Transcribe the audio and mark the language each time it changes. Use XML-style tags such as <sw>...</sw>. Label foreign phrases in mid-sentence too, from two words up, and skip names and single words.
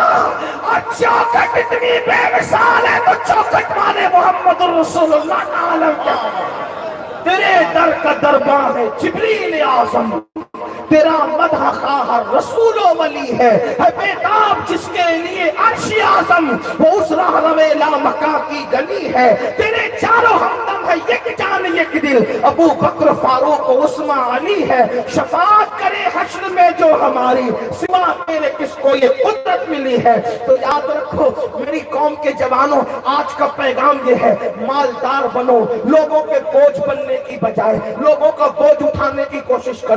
<ur>اور چوکٹ اتنی بے مثال ہے تو چوکٹ والے محمد رسول اللہ کا عالم کیا ہوگا. تیرے در کا دربار ہے جبریل اعظم، تیرا مدح خواہ رسول و ولی ہے بیتاب جس کے لیے عرش اعظم، وہ اس راہ روے لا مکان کی گلی ہے. تیرے چاروں ہمدم ہے یک جان یک دل، ابو بکر فاروق عثمان علی ہے. شفاعت کرے حشر میں جو ہماری، سوا تیرے کس کو یہ قدرت ملی ہے. تو یاد رکھو میری قوم کے جوانوں، آج کا پیغام یہ ہے مالدار بنو، لوگوں کے بوجھ بننے کی بجائے لوگوں کا بوجھ اٹھانے کی کوشش کرو.</ur>